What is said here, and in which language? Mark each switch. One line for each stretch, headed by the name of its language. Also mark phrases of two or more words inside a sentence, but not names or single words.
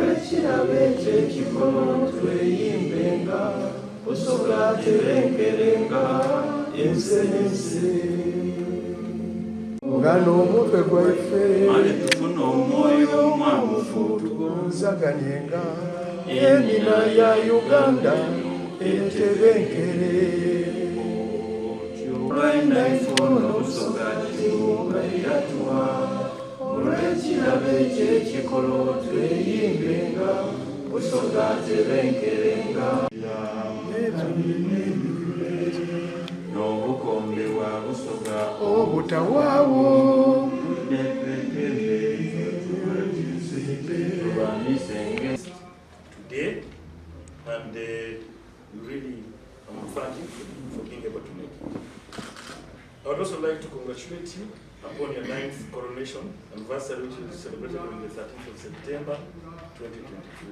Soga: Mulekirabe kyekikono tweyimbenga Busoga tebenkerenga ensenense Ngano omutwe gwaife ale tufuna omwoyo omwamufu tugonzaganyenga Emina ya Uganda etebenkere olwaina ifono Busoga kibumba yatuwa Mulekirabe kyekikono tweyimbenga Busoga tebenkerenga n'obukombe bwa Busoga obutawaawo
English: today, and really I'm thankful for being able to make it. I would also like to congratulate you upon your 9th coronation anniversary, which is celebrated on the 13th of September 2023.